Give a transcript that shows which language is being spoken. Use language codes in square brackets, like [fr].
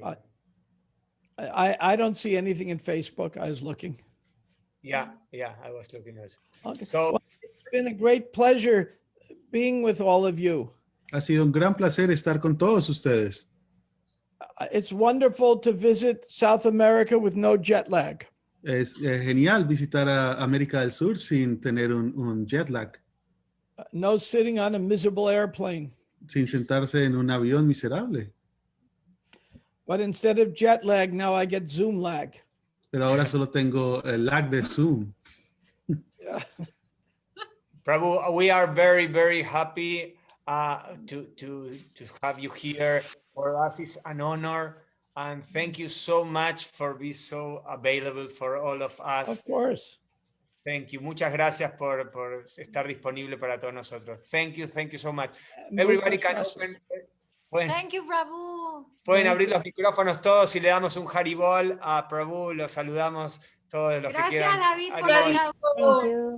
[en] No, I don't see anything in Facebook. I was looking. Yeah, I was looking also. Okay. So, Well, it's been a great pleasure being with all of you. [es] Ha sido un gran placer estar con todos ustedes. [en] It's wonderful to visit South America with no jet lag. [es] Es genial visitar a América del Sur sin tener un jet lag, [en] No sitting on a miserable airplane. [es] sin sentarse en un avión miserable. [en] But instead of jet lag, now I get Zoom lag. [es] Pero ahora solo tengo el lag de Zoom. [en] Yeah. Prabhu, we are very, very happy to have you here. For us, it's an honor. And thank you so much for being so available for all of us. Of course. Thank you. [es] Muchas gracias por estar disponible para todos nosotros. [en] Thank you so much. Everybody can open. Thank you, Prabhu. [es] Pueden abrir los micrófonos todos y le damos un Haribol a Prabhu. Los saludamos todos los que Gracias, quieran. David, por Haribol.